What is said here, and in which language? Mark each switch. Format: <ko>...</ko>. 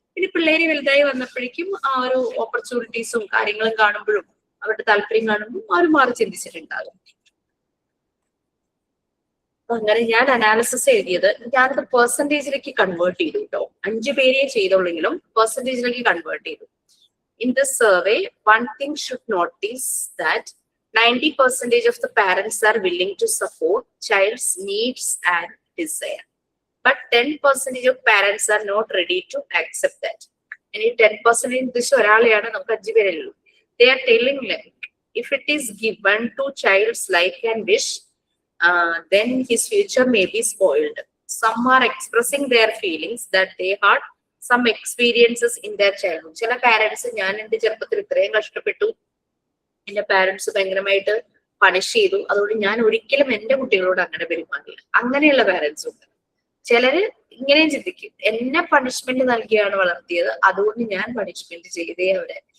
<ml>പിന്നെ പിള്ളേര് വലുതായി വന്നപ്പോഴേക്കും ആ ഒരു ഓപ്പർച്യൂണിറ്റീസും കാര്യങ്ങളും കാണുമ്പോഴും അവരുടെ താല്പര്യം കാണുമ്പോൾ അവർ മാറി ചിന്തിച്ചിട്ടുണ്ടാകും. അങ്ങനെ ഞാൻ അനാലിസിസ് എഴുതിയത് ഞാനത് പെർസെന്റേജിലേക്ക് കൺവേർട്ട് ചെയ്തു കേട്ടോ. 5 പേരെ ചെയ്തുള്ളെങ്കിലും പെർസെന്റേജിലേക്ക് കൺവേർട്ട് ചെയ്തു.</ml> <en>In this survey one thing should notice that 90% of the parents are willing to support child's needs and desire. But 10% of parents are not ready to accept that. And 10% this</en> <ml>oraleയാണ് നമുക്ക് 5 പേരല്ലോ.</ml> <en>They are telling like if it is given to child's like and wish, then his future may be spoiled. Some are expressing their feelings that they had some experiences in their childhood.</en> <ml>ചില parents ഞാൻ എന്റെ ചെറുപ്പത്തിൽ ഇത്രയും കഷ്ടപ്പെട്ടു, എന്റെ parents ഭയങ്കരമായിട്ട് punish ചെയ്തു, അതുകൊണ്ട് ഞാൻ ഒരിക്കലും എന്റെ കുട്ടികളോട് അങ്ങനെ പെരുമാറില്ല. അങ്ങനെയുള്ള പാരന്റ്സ് ഉണ്ട്. ചിലര് ഇങ്ങനെയും ചിന്തിക്കും, എന്നെ പണിഷ്മെന്റ് നൽകിയാണ് വളർത്തിയത്, അതുകൊണ്ട് ഞാൻ പണിഷ്മെന്റ് ചെയ്തേ അവരെ.</ml>